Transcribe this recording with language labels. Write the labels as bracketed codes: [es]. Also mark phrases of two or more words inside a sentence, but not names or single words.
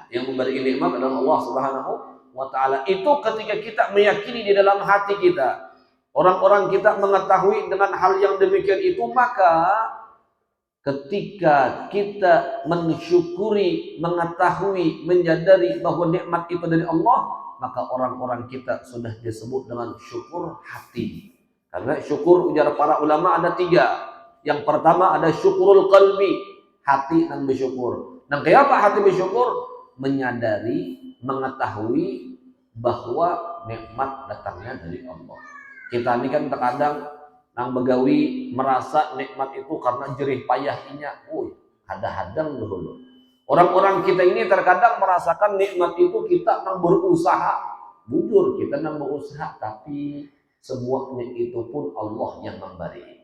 [id] Yang memberi nikmat adalah Allah Subhanahu wa taala. Itu ketika kita meyakini di dalam hati kita, orang-orang kita mengetahui dengan hal yang demikian itu, maka ketika kita mensyukuri, mengetahui, menyadari bahwa nikmat itu dari Allah, maka orang-orang kita sudah disebut dengan syukur hati. Karena syukur, ujar para ulama, ada tiga. Yang pertama ada [ar] syukurul qalbi, [id] hati dan bersyukur. Dan kenapa hati bersyukur? Menyadari, mengetahui bahwa nikmat datangnya dari Allah. Kita ini kan terkadang [bjn] nang begawi [id] merasa nikmat itu karena jerih payahnya, ada hadang dulu. Orang-orang kita ini terkadang merasakan nikmat itu kita nang berusaha, bujur kita nang berusaha, tapi semuanya itu pun Allah yang memberi.